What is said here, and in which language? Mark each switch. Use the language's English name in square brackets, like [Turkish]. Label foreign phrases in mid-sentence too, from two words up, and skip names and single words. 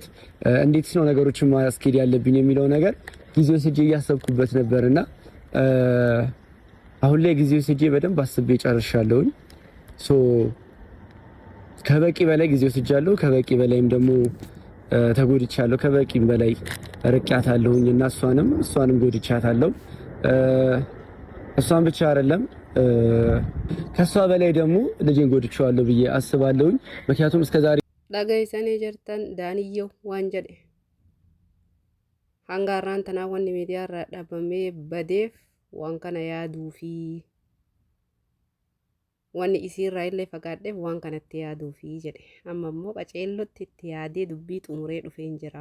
[Amharic] እንዴትስ ነው ነገሮችን ማስኬድ ያለብኝ የሚለው ነገር ጊዜ ወስጄ እያሰብኩበት ነበርና አሁን ላይ ጊዜ ወስጄ በደንብ አስቤ ጨርሻለሁኝ። ከበቂ በላይ ጊዜ ወስጃለሁ። ከበቂ በላይም ደግሞ ተጎድቻለሁ። ከበቂም በላይ ርቄያታለሁኝ እና እሷንም ጎድቻታለሁ። እሷን ብቻ አይደለም ከሷ በላይ ደግሞ ልጄን ጎድቼዋለሁ ብዬ አስባለሁኝ። ምክንያቱም እስከዛሬ [Oromo] dhagaysanii jirtan daaniyyoo waan jedhe hangaarraan tanaa wanni miidiyaarraa dhabamee badeef waan kana yaaduu fi wanni isiirraa illee fagaadheef waan kanatti yaaduu fi jedhe amma immoo qaceellotti itti yaadee dubbii xumuree dhufeen jira.